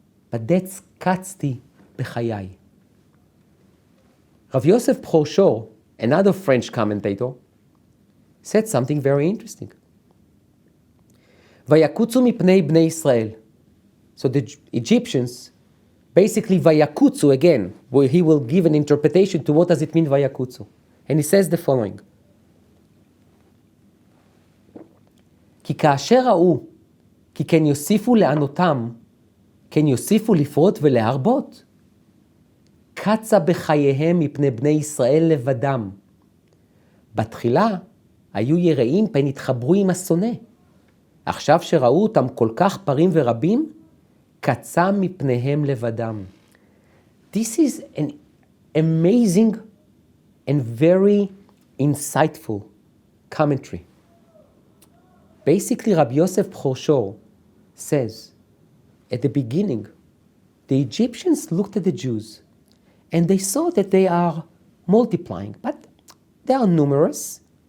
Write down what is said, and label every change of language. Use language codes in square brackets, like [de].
[en] But that's [he] katzti bechayai. [en] Rav Yosef Prochor, another French commentator, said something very interesting. [he] Vayakutsu mipnei bnei Israel. [en] So the Egyptians, basically vayakutsu again, where he will give an interpretation to what does it mean vayakutsu. And he says the following. [he] כי כאשר ראו, כי כן יוסיפו לענותם, כן יוסיפו לפרוט ולהרבות. קצה בחייהם מפני בני ישראל לבדם. בתחילה היו יראים פן התחברו עם השונא. עכשיו שראו אותם כל כך פרים ורבים, קצה מפניהם לבדם. [en] This is an amazing and very insightful commentary. Basically, Rabbi Yosef Bchor says, at the beginning, the Egyptians looked at the Jews and they saw that they are multiplying, but they are numerous.